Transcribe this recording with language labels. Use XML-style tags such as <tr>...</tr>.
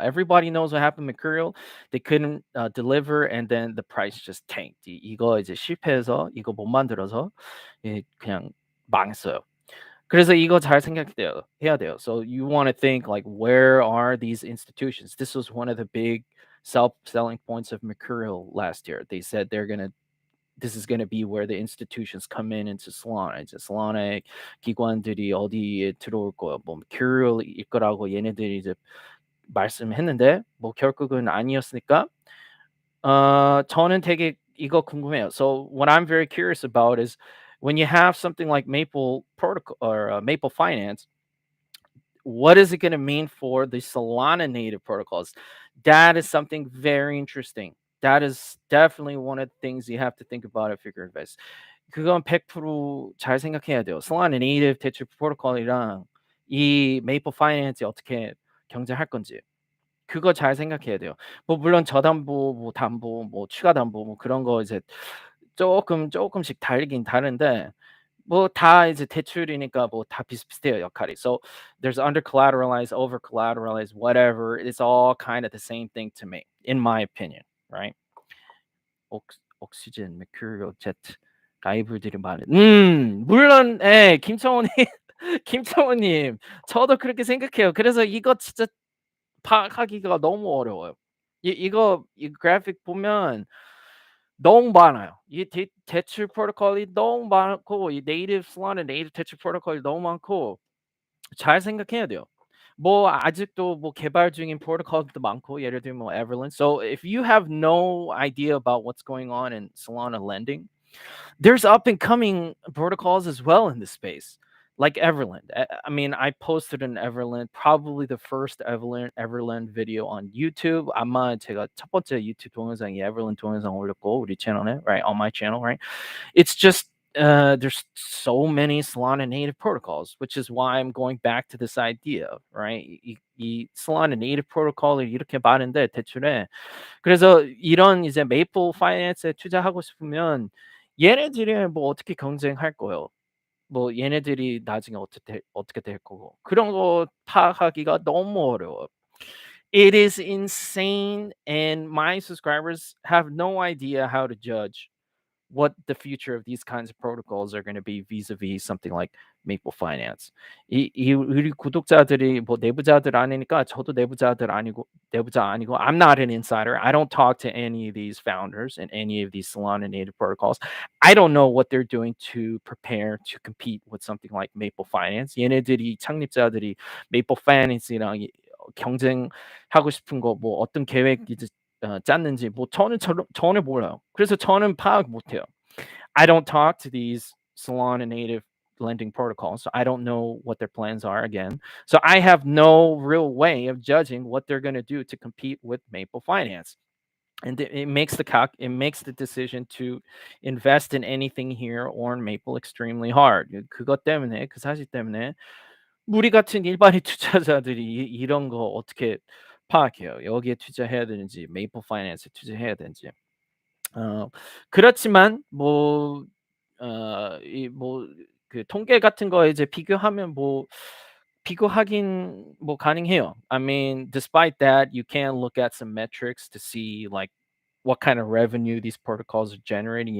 <en>Everybody knows what happened with Mercurial. They couldn't deliver, and then the price just tanked.</en> <ko>이거 이제 실패해서 이거 못 만들어서 그냥 망했어요. 그래서 이거 잘 해야 돼요.</ko> <en>So you want to think like, where are these institutions? This was one of the big selling points of Mercurial last year. They said this is gonna be where the institutions come in into Solana.</en> <ko>이제 Solana의 기관들이 어디에 들어올 거야. 뭐 Mercurial일 거라고 얘네들이 이제 말씀했는데 뭐 결국은 아니었으니까 저는 되게 이거 궁금해요.</ko> <en>So what I'm very curious about is when you have something like Maple Protocol or Maple Finance, what is it going to mean for the Solana native protocols? That is something very interesting. That is definitely one of the things you have to think about if you're going to invest.</en> <ko>그건 100%잘 생각해야 돼요. Solana native 대출 프로토콜이랑 이 Maple Finance이 어떻게 경쟁할 건지. 그거 잘 생각해야 돼요. 뭐 물론 저담보, 뭐 담보, 뭐 추가 담보 뭐 그런 거 이제 조금씩 다르긴 다른데 뭐 다 이제 대출이니까 뭐 다 비슷비슷해요, 역할이.</ko> <en>So there's under collateralized, over collateralized, whatever. It's all kind of the same thing to me, in my opinion, right?</en> <ko>옥시젠, 메큐리얼, 제트, 라이벌들이 많은. 물론 김청훈님, 김청훈님, 저도 그렇게 생각해요. 그래서 이거 진짜 파악하기가 너무 어려워요. 이 그래픽 보면 너무 많아요. 이 대출 프로토콜이 너무 많고 이 네이티브 Solana 네이티브 대출 프로토콜이 너무 많고 잘 생각해야 돼요. 뭐 아직도 뭐 개발 중인 프로토콜도 많고 예를 들면 뭐 Everland.</ko> <en>So if you have no idea about what's going on in Solana lending, there's up and coming protocols as well in this space, like Everland. I mean, I posted an Everland, probably the first Everland video on YouTube.</en> <ko>아마 제가 첫 번째 유튜브 동영상이 Everland 동영상 올렸고 우리 채널에,</ko> <en>right, on my channel, right. It's just there's so many Solana native protocols, which is why I'm going back to this idea, right?</en> <ko>이 Solana native protocol을 이렇게 많은데 대출에 그래서 이런 이제 메이플 파이낸스에 투자하고 싶으면 얘네들이 뭐 어떻게 경쟁할 거예요. 뭐 얘네들이 나중에 어떻게 될 거고 그런 거 파악하기가 너무 어려워요.</ko> <en>It is insane, and my subscribers have no idea how to judge what the future of these kinds of protocols are going to be vis-a-vis something like Maple Finance.</en> <ko>우리 구독자들이 뭐 내부자들 아니니까 저도 내부자 아니고</ko> <en>I'm not an insider. I don't talk to any of these founders and any of these Solana native protocols. I don't know what they're doing to prepare to compete with something like Maple Finance. 얘네들이 창립자들이 Maple Finance랑 경쟁하고 싶은 거 뭐 어떤 계획 이제 짰는지 뭐 전혀 몰라요. 그래서 저는 파악 못 해요. I don't talk to these Solana native lending protocols. So I don't know what their plans are again. So I have no real way of judging what they're going to do to compete with Maple Finance. And it makes the decision to invest in anything here or in Maple extremely hard.</en> <ko>그것 때문에 그 사실 때문에 우리 같은 일반인 투자자들이 이런 거 어떻게 파악해요? 여기에 투자해야 되는지, 메이플 파이낸스에 투자해야 되는지. 그렇지만 뭐 이 뭐 그 통계 같은 거 이제 비교하면 뭐 비교하긴 뭐 가능해요.</ko> <en>I mean, despite that, you can look at some metrics to see like what kind of revenue these protocols are generating.</en>